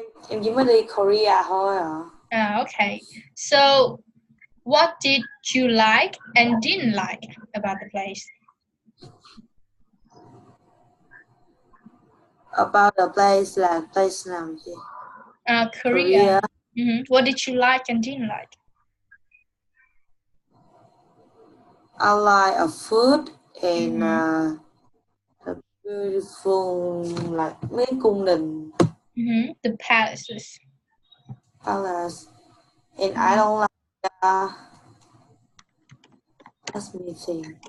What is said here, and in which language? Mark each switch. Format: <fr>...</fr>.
<vi>Em chỉ mới đi Korea thôi à.</vi> <en>Okay. So what did you like and didn't like about the place? About the place</en> <vi>là</vi> <en>place</en> <vi>nào chị?</vi> <en>Korea. Mm-hmm. What did you like and didn't like? I like a food and Beautiful</en> <vi>là mấy cung đình.</vi> <en>The palaces. Palace. And I don't like let me think.</en>